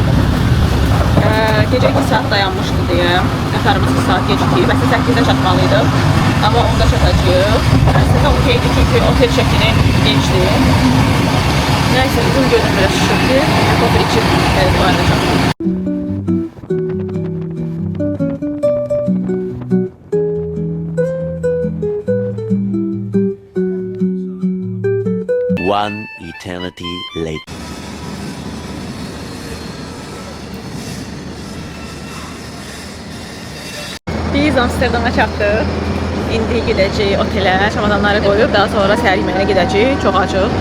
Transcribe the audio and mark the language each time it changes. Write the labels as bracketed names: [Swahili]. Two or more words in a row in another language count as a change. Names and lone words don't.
[Azerbaijani] Gecə 2 saat dayanmışdı deyə qatarımız 2 saat gecikdi. Bəs 8-də çatmalıydı. Amma onda çatacağıq. Əslində okeydir çünki otel çəkini gençdi. Nəysə üzüm gözüm biraz şişirdi. Kofer içib tuvaletə çatdım. [English] One eternity later. [Azerbaijani] Biz Amsterdama çatdıq. İndi gedəcəyik otelə, çamadanları qoyub, daha sonra səhər yeməyinə gedəcəyik. Çox acıq.